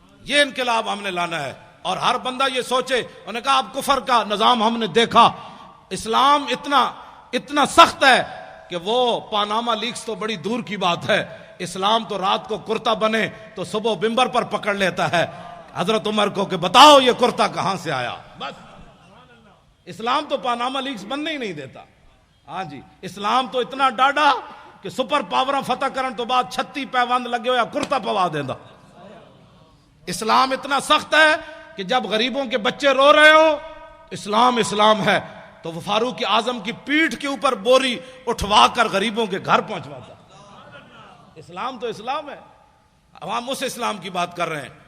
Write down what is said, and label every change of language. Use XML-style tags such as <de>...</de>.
<ur>یہ انقلاب ہم نے لانا ہے. اور ہر بندہ یہ سوچے. انہوں نے کہا اب کفر کا نظام ہم نے دیکھا، اسلام اتنا سخت ہے کہ وہ پاناما لیکس تو بڑی دور کی بات ہے. اسلام تو رات کو کرتا بنے تو صبح ممبر پر پکڑ لیتا ہے. حضرت عمر کو کہ بتاؤ یہ کرتا کہاں سے آیا. بس اسلام تو پاناما لیکس بننے ہی نہیں دیتا.</ur> <pa>ہاں جی اسلام تو اتنا ڈاڈا کہ سپر پاوراں فتح کرن تو بعد 36 پیوند لگے ہویا کرتا پوا دیندا.</pa> <ur>اسلام اتنا سخت ہے کہ جب غریبوں کے بچے رو رہے ہو اسلام اسلام ہے تو وہ فاروق اعظم کی پیٹھ کے اوپر بوری اٹھوا کر غریبوں کے گھر پہنچواتا. اسلام تو اسلام ہے. ہم اس اسلام کی بات کر رہے ہیں.</ur>